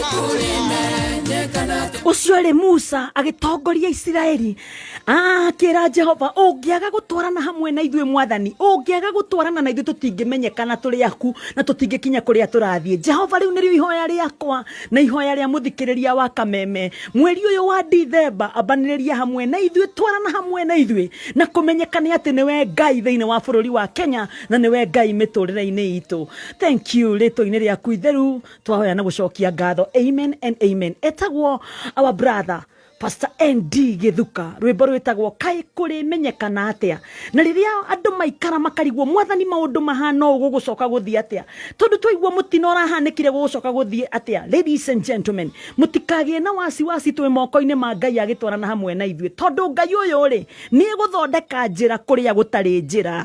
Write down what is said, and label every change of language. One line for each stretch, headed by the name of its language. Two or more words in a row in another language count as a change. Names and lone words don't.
Kikuyu: ucio ri Musa agitongoria Israeli akira Jehova ungiaga gutwarana hamwe na ithuĩ mwathani ungiaga gutwarana na ithuĩ tutingimenyekana turi aku na tutingikinya kuria turathie Jehova riu nirio ihoya riakwa na ihoya ria muthikiriria wa Kameme mweri uyu wa Dithemba abaniriria hamwe na ithuĩ twarana hamwe na ithuĩ na kumenyekana ati niwe Ngai thiini wa bururi wa Kenya na niwe Ngai miturire-ini itu.
English: Thank you
Kikuyu: rito-ini riaku itheru twahoya na gucokia ngatho.
English: Amen and amen. Etagwo our brother
Kikuyu: Pastor ND Githuka rwimbo rwitagwo kai kuri menyekana atia na riria andu maikara makarigwo mwathani maundu mahana ugu gucoka guthii atia tondu twaigua mutino rahanikire gucoka guthii atia.
English: Ladies and gentlemen,
Kikuyu: mutikagie na wasi twi moko-ini ma Ngai agitwarana hamwe na ithuĩ tondu Ngai uyu ri ni guthondeka njira kuria gutari njira.